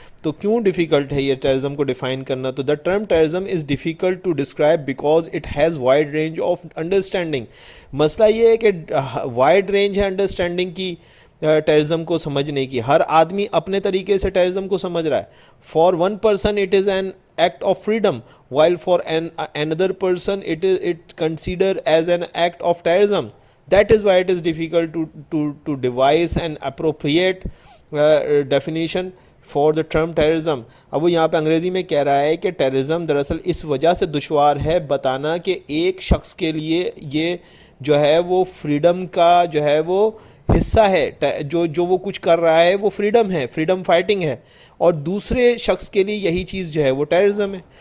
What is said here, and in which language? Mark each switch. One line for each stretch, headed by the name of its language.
Urdu: تو کیوں ڈیفیکلٹ ہے یہ ٹیررزم کو ڈیفائن کرنا؟
English: تو the term terrorism is difficult to describe because it has wide range of understanding.
Urdu: مسئلہ یہ ہے کہ وائڈ رینج ہے انڈرسٹینڈنگ کی ٹیررزم کو سمجھنے کی. ہر آدمی اپنے طریقے سے ٹیررزم کو سمجھ رہا ہے.
English: For one person it is an act of freedom while for another person it considered as an act of terrorism. That is why it is difficult to devise an appropriate definition for the term terrorism.
Urdu: اب وہ یہاں پہ انگریزی میں کہہ رہا ہے کہ ٹیررزم دراصل اس وجہ سے دشوار ہے بتانا کہ ایک شخص کے لیے یہ جو ہے وہ فریڈم کا جو ہے وہ حصہ ہے، جو وہ کچھ کر رہا ہے وہ فریڈم ہے، فریڈم فائٹنگ ہے، اور دوسرے شخص کے لیے یہی چیز جو ہے وہ ٹیررزم ہے.